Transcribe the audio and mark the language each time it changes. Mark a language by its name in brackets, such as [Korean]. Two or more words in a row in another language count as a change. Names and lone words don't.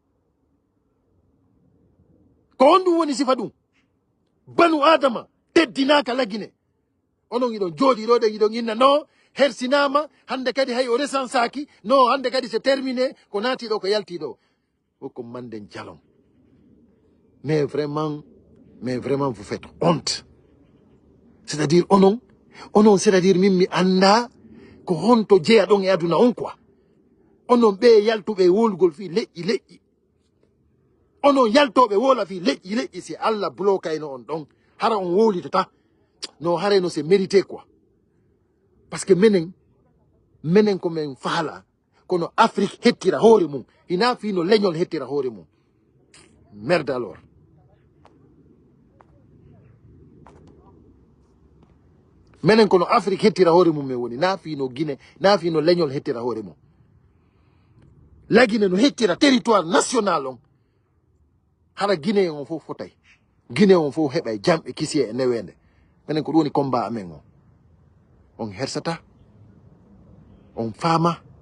[Fula] ko woni sifadu banu adama teddinaka lagine onon idon jodi do de idon inna no hersinama hande kadi hay o resansaki no hande kadi [French] c'est terminé [Fula] ko nati do ko yalti do ko manden jalom [French] mais vraiment vous faites honte c'est-à-dire [Fula] onon c'est-à-dire mimmi anda ko honto jeya don e aduna on quoi onon be yaltube wolgol fi leƴƴi onon yaltobe wola fi leƴƴi si Allah blokayno on donc hara on wolitata no hare no [French] c'est mérité quoi parce que [Fula] menen ko men faala kono Afrique hettira hoore mum ina fi no leñol hettira hoore mum [French] merde alors [Fula] menen kono Afrique hettira hoore mum me woni na fi no Guinée na fi no leñol hettira hoore mum lagine no hettira [French] territoire national [Fula] on hara Guinée on fof fotay Guinée on fof heɓay jam e kisiye e newende menen ko ɗum woni combat amen on hersata on fama